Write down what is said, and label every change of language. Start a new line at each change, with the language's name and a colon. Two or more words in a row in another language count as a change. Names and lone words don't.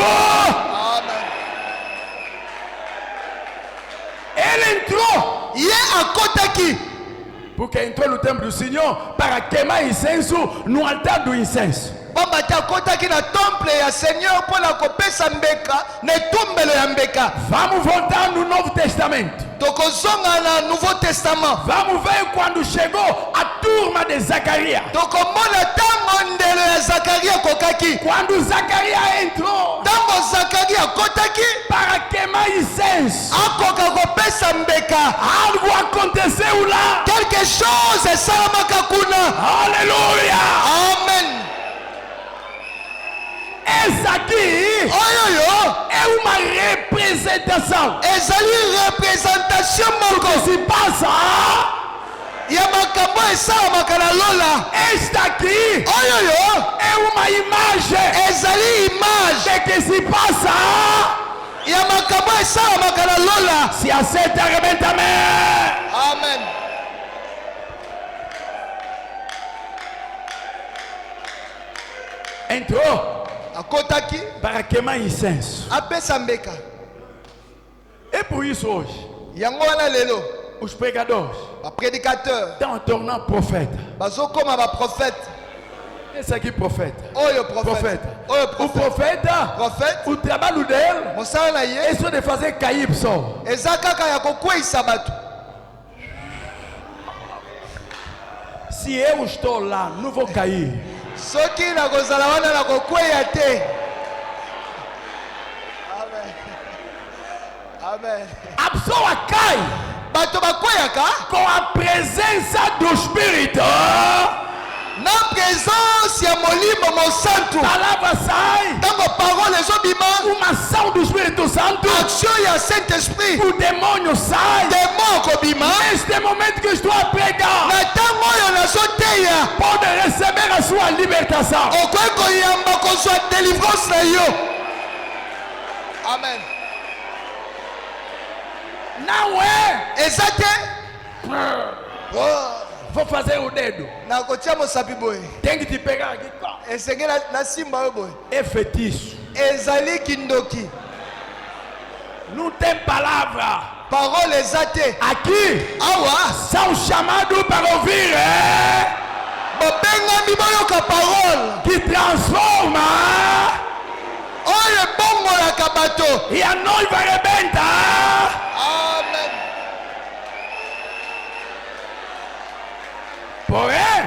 Portuguese: Amen. Ele entrou.
Lingala: Ye akotaki,
Portuguese: Porque entrou no templo do Senhor para queimar incenso no altar do incenso.
Lingala: pamba te akotaki na temple ya Seigneur mpona kopesa mbeka na etumbelo ya mbeka.
Portuguese: Vamos voltar no Novo Testamento.
Lingala: Tokozonga na
French: Nouveau Testament,
Portuguese: Vamos ver quando chegou a turma de Zacarias.
Lingala: tokomona ntango ndelo ya Zakaria kokaki.
Portuguese: Quando Zacarias entrou
Lingala: Ntango Zakaria akotaki,
Portuguese: para queimar incenso,
Lingala: akoka kopesa mbeka,
Portuguese: algo aconteceu lá.
French: quelque chose
Lingala: esalamaka kuna.
Portuguese: Aleluia! Amen. Essa aqui
Lingala: Oyoyo
Portuguese: é uma representação
Lingala: ezali représentation
Portuguese: do
Lingala: moko
Portuguese: que se passa.
Lingala: ya makambo esalamaka na lola.
Portuguese: Esta aqui
Lingala: Oyoyo
Portuguese: é uma imagem
Lingala: ezali image
Portuguese: do que se passa.
Lingala: ya makambo esalamaka na lola.
Portuguese: Se aceita, arrebenta, amém. Amen. Entrou
Lingala: Akotaki
Portuguese: para queimar incenso.
Lingala: apesa mbeka.
Portuguese: E por isso hoje,
Lingala: Yango wana lelo
Portuguese: os pregadores
Lingala: baprédicateur
Portuguese: estão tornando profeta.
Lingala: bazokoma baprofete.
Portuguese: Esse aqui profeta.
Lingala: Oyo profete,
Portuguese: Profeta.
Lingala: oyo
Portuguese: O
Lingala: profete,
Portuguese: profeta,
Lingala: profete
Portuguese: o trabalho dele
Lingala: mosala na
Portuguese: é
Lingala: ye
Portuguese: só de fazer cair só.
Lingala: eza kaka ya kokweyisa bato.
Portuguese: Se eu estou lá, não vou cair.
Lingala: Soki nakozala wana na kokweya te. Amen. Amen.
Portuguese: A pessoa cai
Lingala: Bato bakweyaka
Portuguese: com a presença do Espírito.
Lingala: na présence ya molimo mosantu.
Portuguese: Palavra sai,
Lingala: Ntango parole ezobima,
Portuguese: uma ação do Espírito Santo.
Lingala: action ya Saint-Esprit,
Portuguese: O demônio sai.
Lingala: démon kobima.
Portuguese: Neste momento que eu estou a pregar,
Lingala: Na ntango oyo nazoteya,
Portuguese: pode receber a sua libertação.
Lingala: okoki koyamba kozwa délivrance na yo. Amen.
Portuguese: Não é.
Lingala: Eza te
Portuguese: Vou fazer o dedo.
Lingala: nakotia mosapi boye,
Portuguese: Tem que te pegar aqui.
Lingala: esenge nasimba yo boye.
Portuguese: É fetiche.
Lingala: Ezali kindoki,
Portuguese: Não tem palavra.
Lingala: parole eza te.
Portuguese: Aqui
Lingala: Awa
Portuguese: são chamados para ouvir,
Lingala: bobengami boyoka parole
Portuguese: que transforma
Lingala: oyo ebongolaka bato.
Portuguese: e a noiva arrebenta. Amen. Porém,